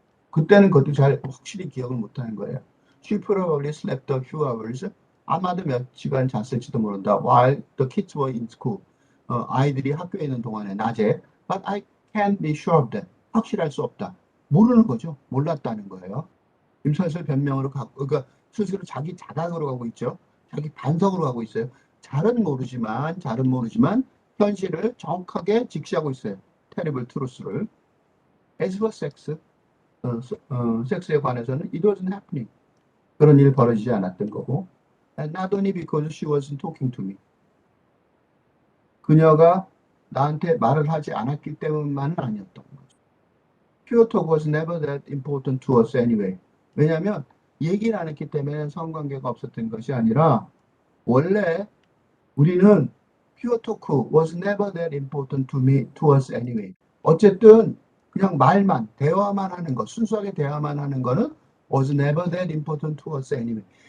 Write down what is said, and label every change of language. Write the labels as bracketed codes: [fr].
[ko] 그때는 그것도 잘 확실히 기억을 못하는 거예요. [en] She probably slept a few hours. [ko] 아마도 몇 시간 잤을지도 모른다. [en] While the kids were in school. [ko] 아이들이 학교에 있는 동안에 낮에. [en] But I can't be sure of that. [ko] 확실할 수 없다. 모르는 거죠. 몰랐다는 거예요. 지금 슬슬 변명으로 그러니까 스스로 자기 자각으로 가고 있죠. 자기 반성으로 가고 있어요. 잘은 모르지만 현실을 정확하게 직시하고 있어요. [en] terrible truth를. As for sex, [ko] 섹스에 관해서는 [en] it wasn't happening. [ko] 그런 일 벌어지지 않았던 거고. [en] And not only because she wasn't talking to me. [ko] 그녀가 나한테 말을 하지 않았기 때문만은 아니었던 거죠. [en] Pure talk was never that important to us anyway. [ko] 왜냐하면 얘기를 안 했기 때문에 성관계가 없었던 것이 아니라 원래 우리는 [en] pure talk was never that important to us anyway. [ko] 어쨌든 그냥 대화만 하는 것, 순수하게 대화만 하는 거는 [en] was never that important to us anyway.